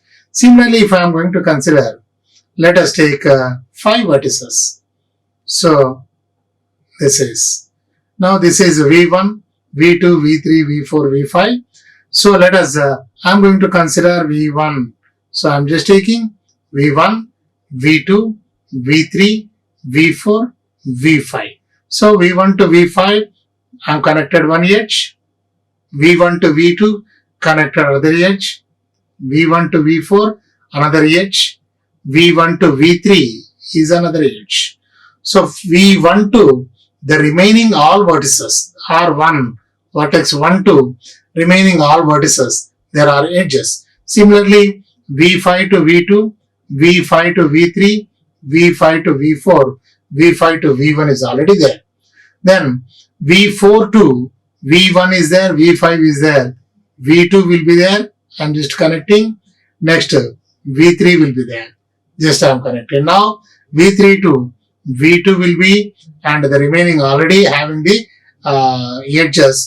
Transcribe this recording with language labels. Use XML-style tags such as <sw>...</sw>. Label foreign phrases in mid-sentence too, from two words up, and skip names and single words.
<en>Similarly, if I am going to consider, let us take 5 vertices. So, this is, now this is V1, V2, V3, V4, V5. So, let us, I am going to consider V1. So, I am just taking V1, V2, V3, V4, V5. So, V1 to V5, I am connected one edge. V1 to V2, connected another edge. V1 to V4, another edge. V1 to V3 is another edge. So, V1 to the remaining all vertices, R1, vertex 1 to remaining all vertices, there are edges. Similarly, V5 to V2, V5 to V3, V5 to V4, V5 to V1 is already there. Then V4 to V1 is there, V5 is there, V2 will be there, I am just connecting. Next V3 will be there, just I am connecting. Now V3 to V2 will be, and the remaining already having the edges.</en>